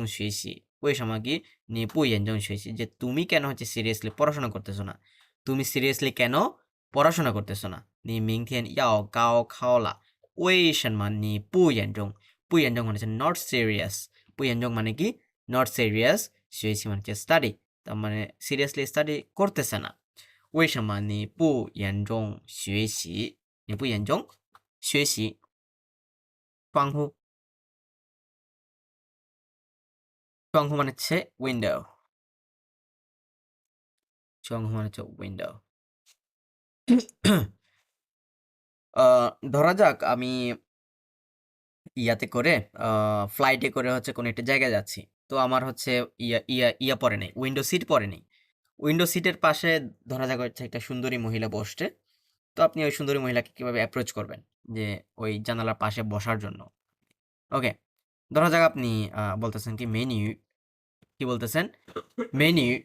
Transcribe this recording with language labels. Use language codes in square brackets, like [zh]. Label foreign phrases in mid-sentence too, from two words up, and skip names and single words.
[bn] শুয়েছি ওই সময় কি [zh] 你不严重学习 [bn] যে তুমি কেন হচ্ছে সিরিয়াসলি পড়াশোনা করতেছো না তুমি সিরিয়াসলি কেন পড়াশোনা করতেছো না [zh] 你明天要高考了 [bn] ওই সমান [zh] 你不严重 [bn] মানে হচ্ছে [en] not serious [bn] পুইয়েনজং মানে কি [en] not serious [bn] শুয়েছি মানে হচ্ছে স্টাডি তার মানে সিরিয়াসলি স্টাডি করতেছে না [zh] 为什么你不严重学习？你不严重学习？ [bn] 窗户 মানে হচ্ছে উইন্ডো 窗户 মানে হচ্ছে উইন্ডো ধরা যাক আমি ইয়াতে করে ফ্লাইটে করে হচ্ছে কোনো একটা জায়গায় যাচ্ছি তো আমার হচ্ছে ইয়া পরে নেই [en] window seat [bn] পরে নেই উইন্ডো সিটের পাশে ধরা যাক হচ্ছে একটা সুন্দরী মহিলা বসছে তো আপনি ওই সুন্দরী মহিলাকে কিভাবে অ্যাপ্রোচ করবেন যে ওই জানালার পাশে বসার জন্য ওকে ধরা যাক আপনি বলতেছেন কি মেনু কি বলতেছেন মেনু